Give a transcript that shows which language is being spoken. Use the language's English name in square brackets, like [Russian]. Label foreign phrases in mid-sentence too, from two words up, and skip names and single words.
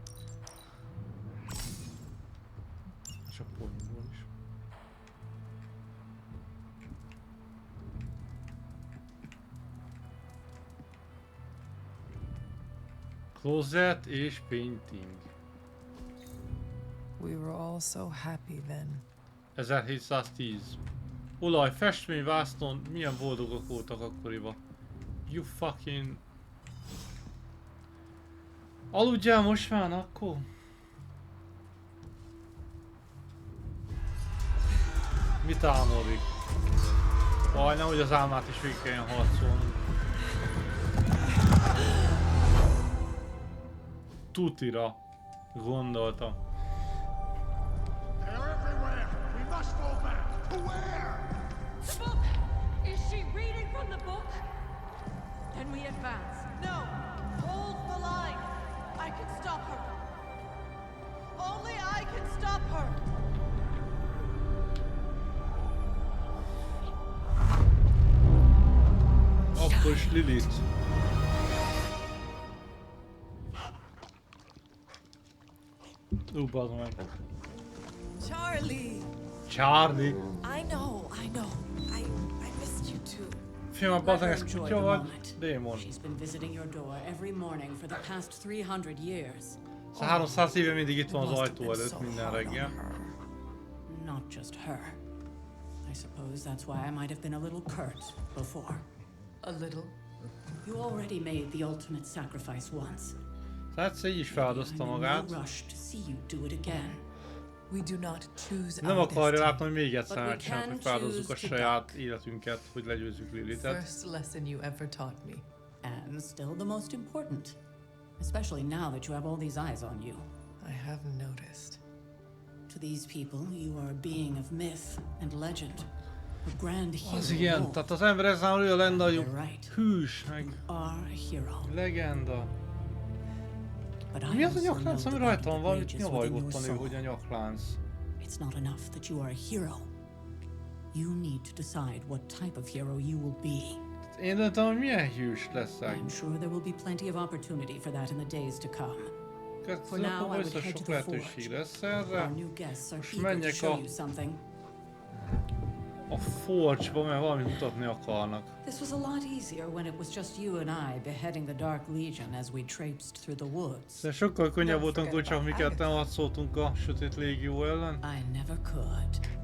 [Hungarian] És a poénból is. Closet és painting. [English] We were all so happy then. 1710. [Hungarian] Olaj, festmény, vásznon, milyen boldogok voltak akkoriban. [English] You fucking... [Hungarian] Aludjál most már, akkor? Mit álmodik? Majdnem, hogy az álmát is végig kelljen harcolnunk. Tutira gondoltam. [English] The book! Is she reading from the book? Can we advance? No! Hold the line! I can stop her! Only I can stop her! [Hungarian] Akkor is Lilith. Bazd meg. [English] Charlie! Charlie! I know. I missed you too. [Hungarian] Fiam, bazd meg, ez kutya vagy? Démon. [English] She's been visiting your door every morning for the past 300 years. [Hungarian] 300 éve mindig itt van az ajtó előtt minden reggel. [English] Not just her. I suppose that's why I might have been a little curt before. A little? You already made the ultimate sacrifice once. [Hungarian] Tehát így is feladozta magát. Nem akarja látni, hogy még egyszer megcsináljuk, hogy feláldozzuk a saját életünket, hogy legyőzzük Lilithet. [English] First lesson you ever taught me. And still the most important. Especially now that you have all these eyes on you. I haven't noticed. To these people, you are a being of myth and legend. A grand hero. [Hungarian] Az igen, tehát az ember ezzel olyan lenne, hogy hűs, meg legenda. Mi az a nyaklánc, ami rajta van? Valamit nyavajgott a nő, hogy a nyaklánc. [English] It's not enough that you are a hero. You need to decide what type of hero you will be. [Hungarian] Én döntöm, hogy milyen hős leszek. [English] I'm sure there will be plenty of opportunity for that in the days to come. For now, I would head to the forge. Our new guests are eager to show you something. [Hungarian] A Forge-ba, mert valamit mutatni akarnak. [English] This was a lot easier when it was just you and I beheading the Dark Legion as we traipsed through the woods. [Hungarian] De sokkal könnyebb voltunk, hogy csak mi ketten harcoltunk a Sötét Légió ellen. [English] I never could.